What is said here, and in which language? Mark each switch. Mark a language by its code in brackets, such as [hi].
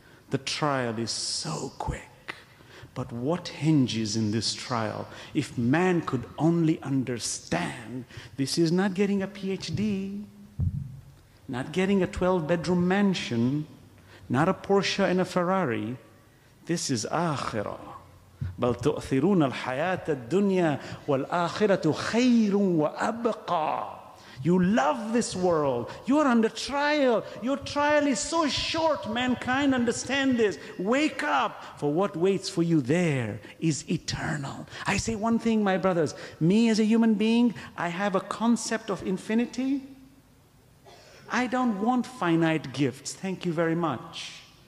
[en] The trial is so quick. But what hinges in this trial? If man could only understand, this is not getting a PhD, not getting a 12-bedroom mansion, not a Porsche and a Ferrari. This is akhirah. [ar] بل تؤثرون الحياة الدنيا والآخرة خير وأبقى. [en] You love this world. You are under trial. Your trial is so short. Mankind, understand this. Wake up, for what waits for you there is eternal. I say one thing, my brothers. Me as a human being, I have a concept of infinity. I don't want finite gifts. Thank you very much.